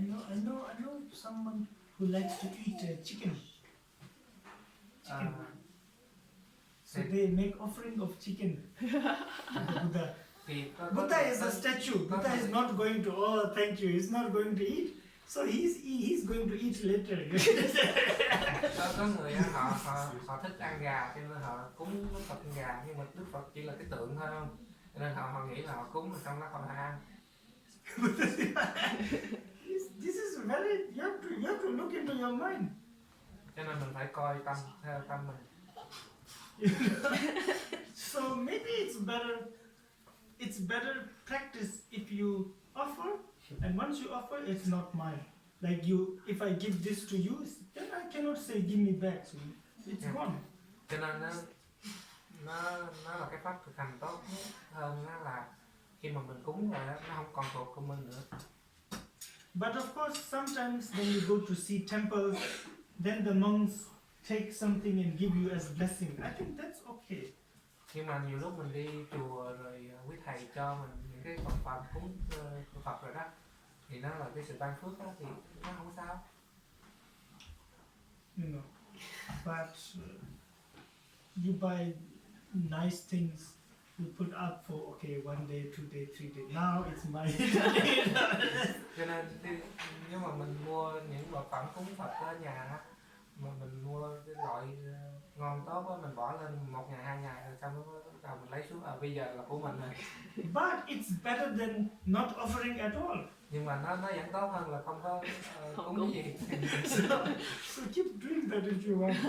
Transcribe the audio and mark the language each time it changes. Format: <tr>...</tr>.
<en>I know someone who likes to eat chicken. So they make offering of chicken to Buddha. Buddha is a statue. Buddha is not going to, oh thank you, he's not going to eat. So he's going to eat later.</en> <vi>Có người họ thích ăn gà cho nên họ cúng Đức Phật ăn gà, nhưng mà Đức Phật chỉ là cái tượng thôi không? Cho nên họ nghĩ là họ cúng mà trong đó không ăn.</vi> <en>This is very, you have to look into your mind.</en> <vi>Cho nên mình phải coi tâm theo tâm mình.</vi> <en>So maybe it's better practice if you offer, and once you offer, it's not mine. Like if I give this to you, then I cannot say give me back. So it's gone.</en> <vi>Cho nên nó là cái pháp thực hành tốt hơn, nó là khi mà mình cúng rồi nó không còn thuộc của mình nữa.</vi> <en>But of course, sometimes when you go to see temples, then the monks take something and give you as blessing. I think that's okay.</en> <vi>Nhưng mà nhiều lúc mình đi chùa rồi quý thầy cho mình những cái vật phẩm cúng Phật rồi đó, thì nó là cái sự ban phước đó, thì nó không sao.</vi> <en>You know, but you buy nice things, you put up for okay 1 day, 2 day, 3 day. Now it's mine.</en> <vi>Cho nên nếu mà mình mua những vật phẩm cúng Phật ở nhà á, mà mình mua cái loại ngon tốt á, mình bỏ lên 1 ngày 2 ngày rồi xong rồi mình lấy xuống, bây giờ là của mình rồi.</vi> <en>But it's better than not offering at all.</en> <vi>Nhưng mà nó vẫn tốt hơn là không có cúng cái gì.</vi> <en>So keep doing that if you want.</en>